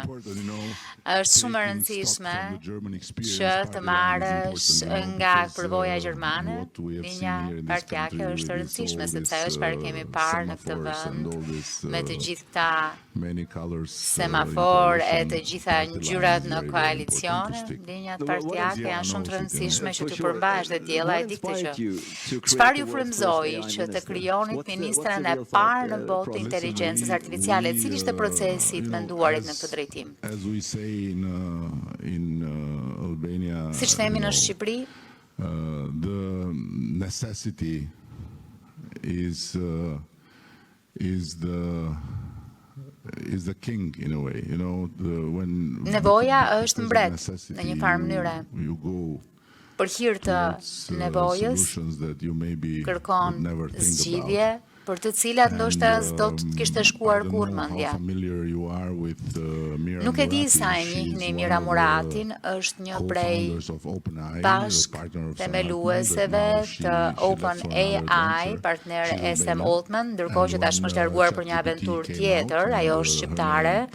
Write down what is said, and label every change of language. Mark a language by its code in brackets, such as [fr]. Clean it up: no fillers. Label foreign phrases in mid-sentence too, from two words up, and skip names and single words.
[sq] Është shumë e rëndësishme që të marrësh nga përvoja gjermane, linja partijake është e rëndësishme, sepse ajo çfarë kemi parë në këtë vend me të gjithë këta semafor e të gjitha ngjyrat në koalicione, linjat partijake janë shumë të rëndësishme që të përmbash. Diella, e di këtë gjë. Çfarë ju frymëzoi që të krijonit ministren e parë në botë të inteligjencës artificiale? Cili ishte procesi i menduarit në këtë drejtim? Siç themi në Shqipëri, [en] the necessity is the king in a way, you know, [sq] nevoja është mbret në një farë mënyre. Për hir të nevojës, kërkon zgjidhje për të cilat ndoshta s'do të kishte shkuar kurrë mendja. Nuk e di sa e njihni Mira Muratin, është një prej bashk themelueseve të OpenAI, partner e Sam Altman, ndërkohë që tashmë është larguar për një aventurë tjetër, ajo është shqiptare.